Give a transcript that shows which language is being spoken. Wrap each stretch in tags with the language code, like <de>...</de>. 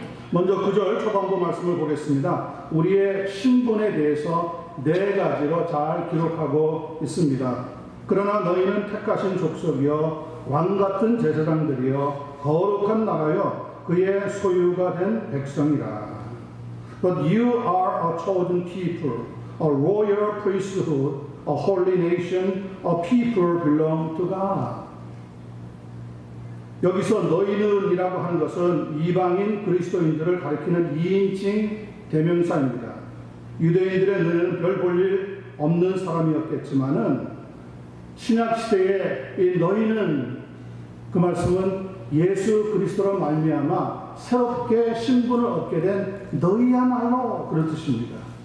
<ko>먼저 9절 초반부 말씀을 보겠습니다. 우리의 신분에 대해서 4가지로 잘 기록하고 있습니다. 그러나 너희는 택하신 족속이요 왕같은 제사장들이요 거룩한 나라요 그의 소유가 된 백성이라.</ko> <en>But you are a chosen people, a royal priesthood, a holy nation, a people belong to God.</en> <ko>여기서 너희는이라고 하는 것은 이방인 그리스도인들을 가리키는 2인칭 대명사입니다. 유대인들의 너희는 별 볼 일 없는 사람이었겠지만은 신약시대에 이 너희는 그 말씀은 예수 그리스도로 말미암아 새롭게 신분을 얻게 된 너희야말로 그런 뜻입니다.</ko>